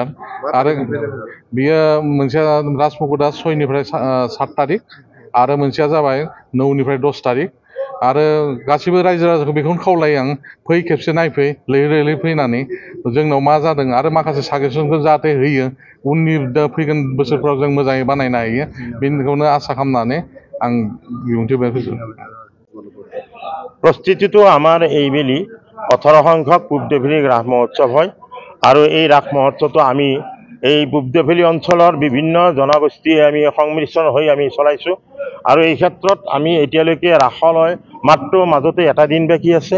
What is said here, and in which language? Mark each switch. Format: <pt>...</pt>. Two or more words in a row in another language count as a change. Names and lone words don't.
<brx>आरो बियो मोनसेया राजमुकुटआ 6 निफ्राय 7 थारिख आरो मोनसेया जाबाय 9 निफ्राय 10 थारिख। आरो गासिबो रायजो राजाखौ बेखौनो खावलायो आं, फै खेबसे नायफै, लैहोर फैनानै जोंनाव मा जादों आरो माखासे साजेसनफोर जाहाथे होयो उननि फैगोन बोसोरफ्राव जों मोजाङै बानायनो हायो, बेखौनो आसा खालामनानै आं बिबुंथि</brx> <as>প্রস্তুতিটো আমাৰ এইবেলি 18 সংখ্যক পূব দিফিলি ৰাস মহোৎসৱ হয়। আৰু এই ৰাস মহোৎসৱটো আমি এই পূব দিফিলি অঞ্চলৰ বিভিন্ন জনগোষ্ঠীয়ে আমি সংমিশ্ৰণ হৈ আমি চলাইছোঁ। আৰু এই ক্ষেত্ৰত আমি এতিয়ালৈকে ৰাসলৈ মাত্ৰ মাজতে এটা দিন বাকী আছে।</as>